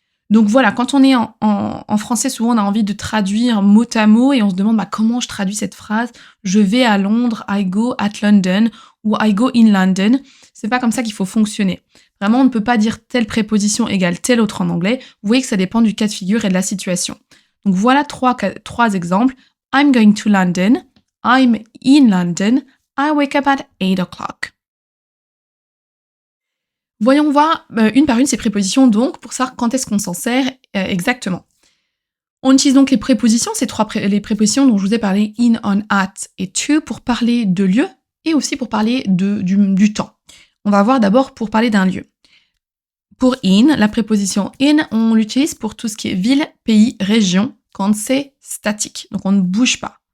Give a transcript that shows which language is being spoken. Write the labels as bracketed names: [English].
[French] Donc voilà, quand on est en français, souvent on a envie de traduire mot à mot et on se demande comment je traduis cette phrase. Je vais à Londres, [English] I go at London ou I go in London. [French] C'est pas comme ça qu'il faut fonctionner. Vraiment, on ne peut pas dire telle préposition égale telle autre en anglais. Vous voyez que ça dépend du cas de figure et de la situation. Donc voilà trois exemples. [English] I'm going to London, I'm in London, I wake up at 8 o'clock. [French] Voyons voir une par une ces prépositions donc pour savoir quand est-ce qu'on s'en sert exactement. On utilise donc les prépositions, les prépositions dont je vous ai parlé, in, on, at et to, pour parler de lieu et aussi pour parler du temps. On va voir d'abord pour parler d'un lieu. Pour in, la préposition in, on l'utilise pour tout ce qui est ville, pays, région, quand c'est statique, donc on ne bouge pas.